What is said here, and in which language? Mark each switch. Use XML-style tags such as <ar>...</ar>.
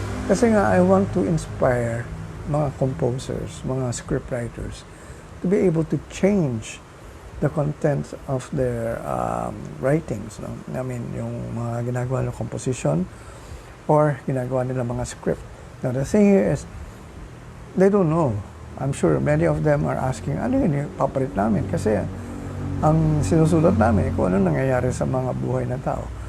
<tl>Kasi nga,</tl> <en>I want to inspire mga composers, mga scriptwriters to be able to change the contents of their writings. No? I mean,</en> <tl>yung mga ginagawa ng composition or ginagawa nila mga script.</tl> <en>Now, the thing here is, they don't know. I'm sure many of them are asking,</en> <tl>ano yun yung papalit namin? Kasi ang sinusulat namin, kung ano nangyayari sa mga buhay ng tao.</tl>